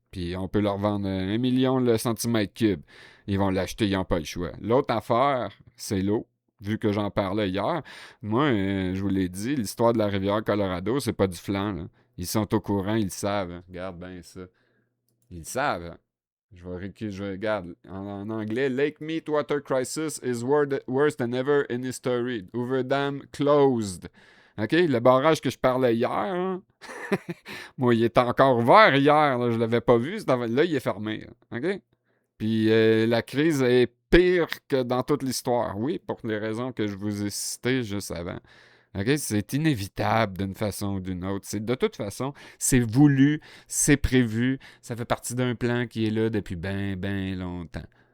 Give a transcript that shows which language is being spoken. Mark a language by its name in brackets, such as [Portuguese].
[French] Puis on peut leur vendre 1 million le centimètre cube. Ils vont l'acheter, ils n'ont pas le choix. L'autre affaire, c'est l'eau. Vu que j'en parlais hier, moi, je vous l'ai dit, l'histoire de la rivière Colorado, c'est pas du flan, là. Ils sont au courant, ils le savent. Hein. Regarde bien ça. Ils le savent. Hein. Regarde. En anglais, [English] Lake Mead Water Crisis is worse than ever in history. Hoover Dam closed. [French] OK? Le barrage que je parlais hier, hein? Moi, il était encore ouvert hier. Là, je l'avais pas vu. Là, il est fermé. OK? Puis la crise est pire que dans toute l'histoire. Oui, pour les raisons que je vous ai citées juste avant. OK? C'est inévitable d'une façon ou d'une autre. De toute façon, c'est voulu, c'est prévu, ça fait partie d'un plan qui est là depuis bien, bien longtemps.